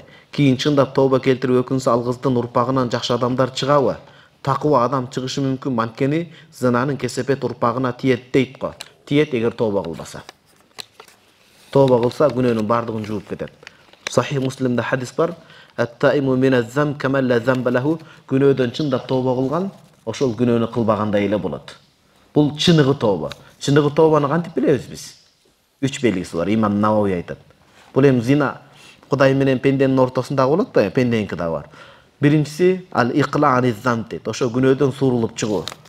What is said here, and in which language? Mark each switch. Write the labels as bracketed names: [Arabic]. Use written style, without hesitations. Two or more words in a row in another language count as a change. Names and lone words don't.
[Kyrgyz] Кийин чындап тооба келтирип өкүнсө, ал кыздын урпагынан жакшы адамдар чыгабы? Такыба адам чыгышы мүмкүн, анткени зинанын кесепет урпагына тиет дейт го. Тиет эгер тооба кылбаса. Тооба кылса күнөөнүн бардыгын жууп кетет. Сахих Муслимде хадис бар. [Arabic] التائب من الذنب كمن لا ذنب له. [Kyrgyz] Күнөөдөн чындап тооба кылган, ошол күнөөнү кылбагандай эле болот. Бул чыныгы тооба. Чыныгы тообаны кантип билебиз биз? 3 белгиси бар. Имам Навауи айтат. Бул эми зина Кудай менен пенденин ортосунда болот да, пенденики да бар. Биринчиси [Arabic] الإقلاع عن الذنب [Kyrgyz] дейт. Ошо күнөөдөн суурулуп чыгуу.